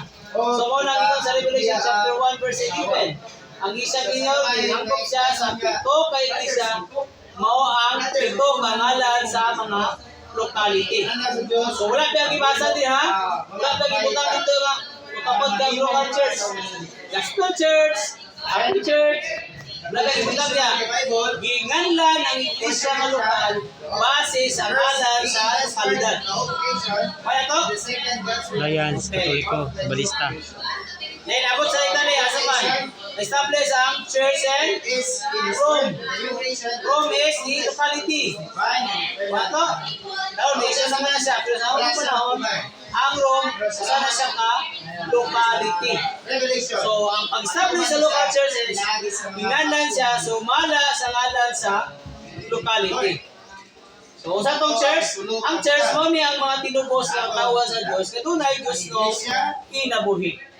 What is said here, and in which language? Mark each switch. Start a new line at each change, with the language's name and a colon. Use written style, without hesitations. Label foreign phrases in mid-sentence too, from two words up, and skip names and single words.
Cebuano: So, muna ngayon sa Revelation chapter 1 verse 11. Ang Asia Minor, ginangkob siya sa 7 ka iglesia, mao ang 7 ka ngalan sa mga locality. So, wala pa yung ibasa din ha? Wala pa yung ibutang dito nga. Kapag ka
English: local church, gospel church, happy church,
Cebuano: wala pa yung ibutang niya. Ginganlan ang iglesia nga lokal base sa ngalan sa lokalidad. Kaya to? Alliance Katoliko, Balista. Then, abot sa Italy, asa man? Establish ang church and Rome.
English: Rome is the locality.
Cebuano: Kaya to? Daw, nation naman na siya. Pero sa unang panahon, ang Rome, sana siya ka locality. So, ang pag-establish sa
English: local church
Cebuano: is hinganlan siya, sumala sa ngalan sa locality. So, sa tong church, ang church mo niya ang mga tinubos ng tawa sa Diyos, katunay Diyos no kinabuhi.